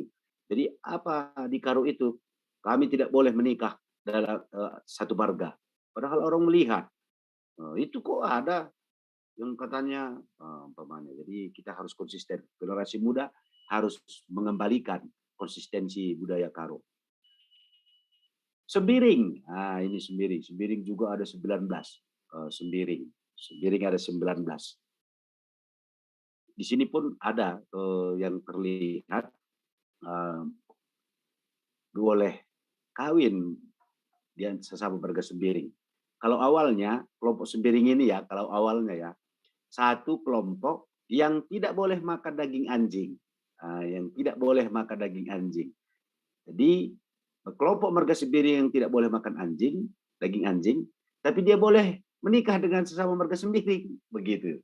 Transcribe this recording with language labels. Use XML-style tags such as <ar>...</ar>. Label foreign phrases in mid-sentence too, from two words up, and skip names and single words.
<id>Jadi apa di Karo itu kami tidak boleh menikah dalam satu marga. Padahal orang melihat itu kok ada yang katanya umpamanya. Jadi kita harus konsisten. Generasi muda harus mengembalikan konsistensi budaya Karo. Sembiring. Ini Sembiring. Sembiring juga ada 19. Sembiring ada 19. Di sini pun ada yang terlihat boleh kawin di sesama marga Sembiring. Kalau awalnya kelompok Sembiring ini ya, kalau awalnya ya satu kelompok yang tidak boleh makan daging anjing, Jadi kelompok marga Sembiring yang tidak boleh makan daging anjing, tapi dia boleh menikah dengan sesama marga Sembiring, begitu.</id>